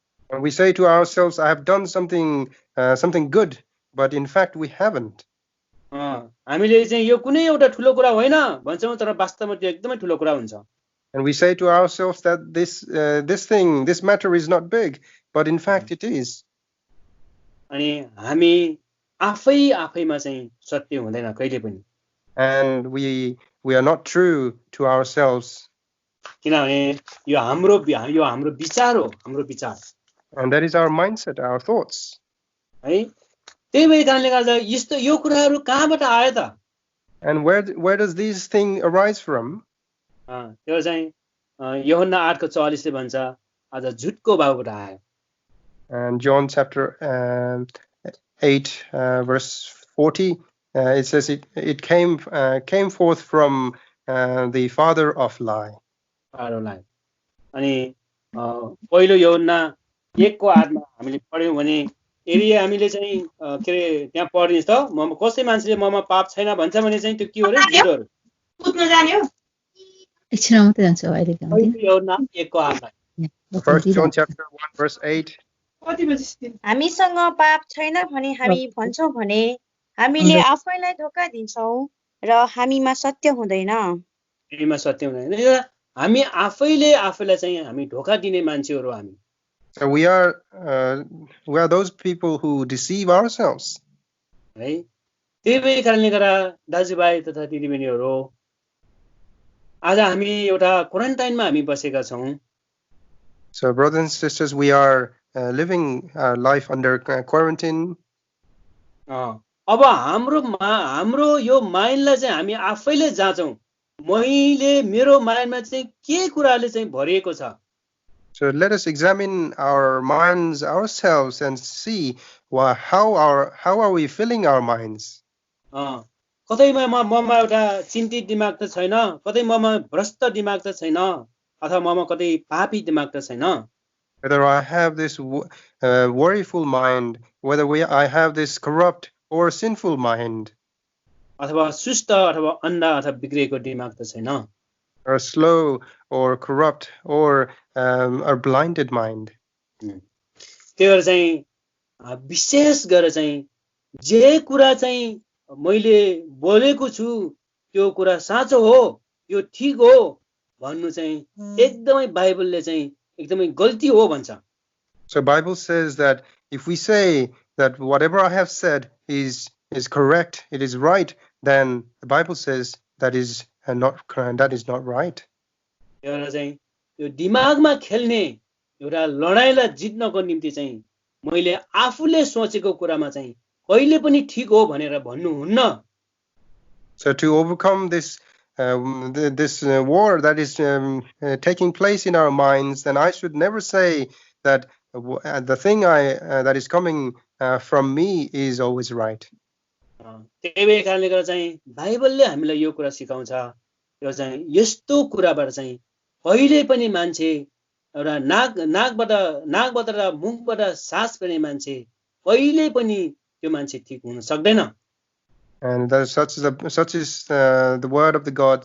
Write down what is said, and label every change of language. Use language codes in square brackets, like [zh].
[en] And we say to ourselves, I have done something good, but in fact we haven't. [ne] हामीले चाहिँ यो कुनै एउटा ठुलो कुरा होइन भन्छौँ, तर वास्तवमा त्यो एकदमै ठुलो कुरा हुन्छ। [en] And we say to ourselves that this matter is not big, but in fact it is. [ne] अनि हामी आफैमा चाहिँ सत्य हुँदैन कहिले पनि। [en] And we are not true to ourselves. [ne] किनभने यो हाम्रो विचार हो, हाम्रो विचार। [en] And that is our mindset, our thoughts. [ne] है, त्यही भएर कारणले गर्दा यस्तो यो कुराहरू कहाँबाट आयो त? [en] And where does these things arise from? [ne] त्यो चाहिँ यूहन्ना 8:44 ले भन्छ, आज झुटको भावबाट आयो। [en] And John chapter 8 verse 40, it says it came forth from the father of lie. [ne] अनि पहिलो यूहन्ना 1:8 मा हामीले पढ्यौं भने यदि हामीले चाहिँ के रे त्यहाँ पढ्दिन्छ त, म कसै मान्छेले ममा पाप छैन भन्छ भने चाहिँ त्यो के हो रे? झुटहरु पुत्न जान्यो एकछिन मात्रै जान्छ अहिले काम दिन। यूहन्ना 1:8 [en] First John chapter 1 verse 8. [ne] हामीसँग पाप छैन भनी हामी भन्छौं भने हामीले आफैलाई धोका दिन्छौं र हामीमा सत्य हुँदैन। हामीमा सत्य हुँदैन। हामी आफैले आफैलाई चाहिँ हामी धोका दिने मान्छेहरु हामी। [en] So we are those people who deceive ourselves. [ne] है, त्यही भएर कारणले गर्दा दाजुभाइ तथा दिदीबहिनीहरु, आज हामी एउटा क्वारेन्टाइनमा हामी बसेका छौं। [en] So brothers and sisters, we are living our life under quarantine. [ne] अब हाम्रो यो माइन्डलाई चाहिँ हामी आफैले जाँचौं, मैले मेरो माइन्डमा चाहिँ के कुराले चाहिँ भरिएको छ। [en] So let us examine our minds ourselves and see how are we filling our minds. [ne] कतैमा ममा एउटा चिन्तित दिमाग त छैन, कतै ममा भ्रष्ट दिमाग त छैन, अथवा ममा कतै पापी दिमाग त छैन। [en] Whether I have this worryful mind, whether I have this corrupt or sinful mind, [ne] अथवा सुस्त अथवा अन्धा अथवा बिग्रेको दिमाग त छैन, [en] or slow or corrupt or a blinded mind. [ne] त्यही भएर चाहिँ विशेष गरेर चाहिँ जे कुरा चाहिँ मैले बोलेको छु त्यो कुरा साँचो हो, यो ठीक हो भन्नु चाहिँ एकदमै बाइबलले चाहिँ एकदमै गल्ती हो भन्छ। [en] So Bible says that if we say that whatever I have said is correct, it is right, then the Bible says that is not right. [ne] एउटा चाहिँ यो दिमागमा खेल्ने एउटा लडाईलाई जित्नको निम्ति चाहिँ मैले आफूले सोचेको कुरामा चाहिँ कहिले पनि ठीक हो भनेर भन्नु हुन्न। [en] So to overcome this war that is taking place in our minds, then I should never say that the thing that is coming from me is always right. [ne] त्यही भएर कारणले गर्दा चाहिँ बाइबलले हामीलाई यो कुरा सिकाउँछ, यो चाहिँ यस्तो कुराबाट चाहिँ कहिले पनि मान्छे एउटा नाकबाट र मुखबाट सास फेर्ने मान्छे कहिले पनि त्यो मान्छे ठीक हुन सक्दैन। [en] And such is the word of God.